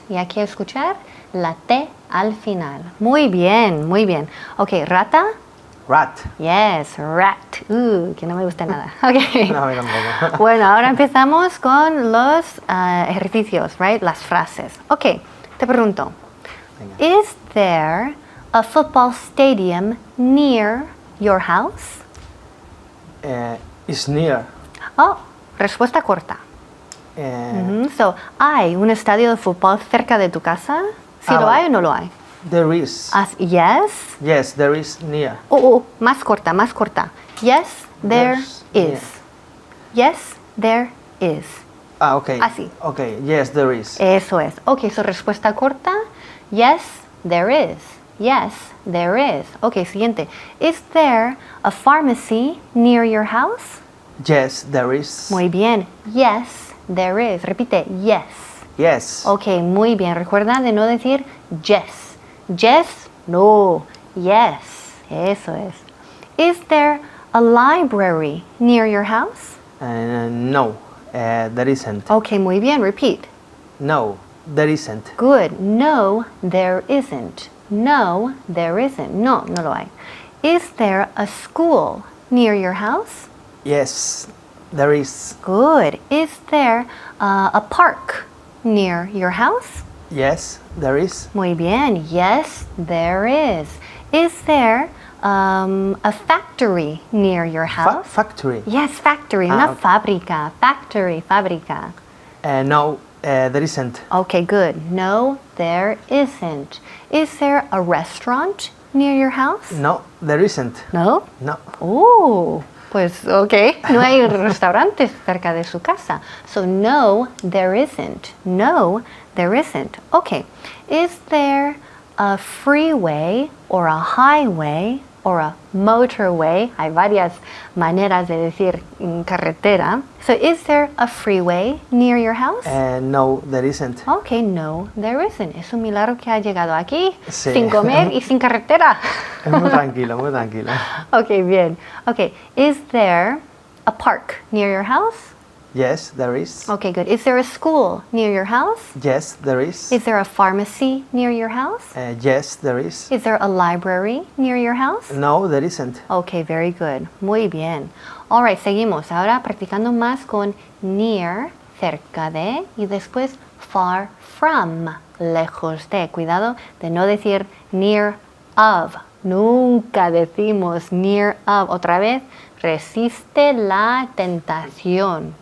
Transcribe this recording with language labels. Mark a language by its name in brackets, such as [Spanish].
[Spanish] Y aquí escuchar la T al final. Muy bien, muy bien. Ok, rata. [English] Rat. Yes, rat. [Spanish] Que no me gusta nada. Ok. No, a mí tampoco. Bueno, ahora empezamos con los ejercicios, right? Las frases. Ok, te pregunto. Venga. [English] Is there a football stadium near your house? Is near. [Spanish] Oh, respuesta corta. So, ¿hay un estadio de fútbol cerca de tu casa? ¿Sí lo hay o no lo hay? [English] There is. Yes. Yes, there is near. Más corta, más corta. Yes, there There's is. Yes, there is. Ah, okay. [Spanish] Así. [English] Okay, yes, there is. [Spanish] Eso es. Ok, su respuesta corta. [English] Yes, there is. Yes, there is. Ok, siguiente. Is there a pharmacy near your house? Yes, there is. [Spanish] Muy bien. [English] Yes, there is. [Spanish] Repite, [English] yes. Yes. [Spanish] Ok, muy bien. Recuerda de no decir yes. [English] Yes, no. Yes. [Spanish] Eso es. [English] Is there a library near your house? No, there isn't. [Spanish] Ok, muy bien. Repeat. [English] No, there isn't. Good. No, there isn't. No, there isn't. [Spanish] No, no lo hay. [English] Is there a school near your house? Yes, there is. Good. Is there a park near your house? Yes, there is. Muy bien. Yes, there is. Is there a factory near your house? Factory. Yes, factory. Ah, [Spanish] Una [English] okay. [Spanish] fábrica. Factory, fábrica. [English] No, there isn't. Okay, good. No, there isn't. Is there a restaurant near your house? No, there isn't. No. No. [Spanish] Pues ok, no hay restaurantes cerca de su casa. [English] So no, there isn't. No, there isn't. Okay. Is there a freeway or a highway or a motorway? [Spanish] Hay varias maneras de decir carretera. [English] So is there a freeway near your house? No, there isn't. Okay, no, there isn't. [Spanish] Es un milagro que ha llegado aquí Sí. sin comer y sin carretera. Es muy tranquilo, muy tranquilo. Okay, bien. [English] Okay, is there a park near your house? Yes, there is. Okay, good. Is there a school near your house? Yes, there is. Is there a pharmacy near your house? Yes, there is. Is there a library near your house? No, there isn't. Okay, very good. [Spanish] Muy bien. [English] All right, seguimos. [Spanish] Ahora practicando más con near, cerca de, y después far from, lejos de. Cuidado de no decir near of, Nunca decimos near of. Otra vez, resiste la tentación.